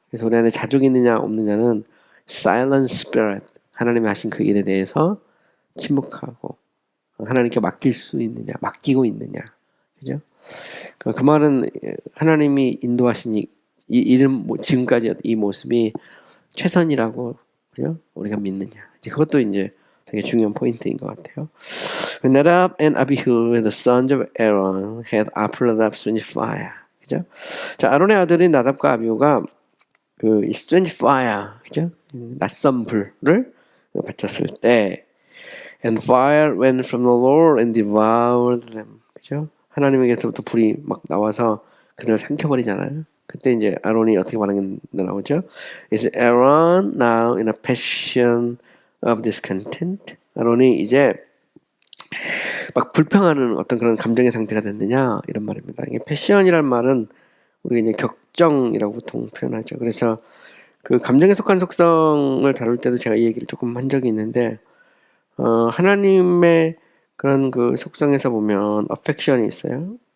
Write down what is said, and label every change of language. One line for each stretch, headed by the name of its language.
Korean: 그래서 우리 안에 자족이 있느냐 없느냐는
English: silent spirit,
Korean: 하나님이 하신 그 일에 대해서 침묵하고 하나님께 맡기고 있느냐, 그죠? 그 말은 하나님이 인도하신 지금까지 이 모습이 최선이라고, 그죠? 우리가 믿느냐. 그것도 이제 되게 중요한 포인트인 것 같아요.
English: When Nadab and Abihu, the sons of Aaron, had offered up strange fire,
Korean: 그죠? 자, 아론의 아들인 나답과 아비후가 그
English: strange fire,
Korean: 그죠? 낯선 불을 바쳤을 때,
English: and fire went from the Lord and devoured them,
Korean: 그죠? 하나님에게서부터 불이 막 나와서 그들을 삼켜버리잖아요. 그때 이제 아론이 어떻게 반응이 나오죠?
English: Is Aaron now in a passion of discontent?
Korean: 아론이 이제 막 불평하는 어떤 그런 감정의 상태가 됐느냐, 이런 말입니다. 이게 패션이란 말은 우리가 이제 격정이라고 보통 표현하죠. 그래서 그 감정에 속한 속성을 다룰 때도 제가 이 얘기를 조금 한 적이 있는데, 하나님의 그런 그 속성에서 보면 affection이 있어요.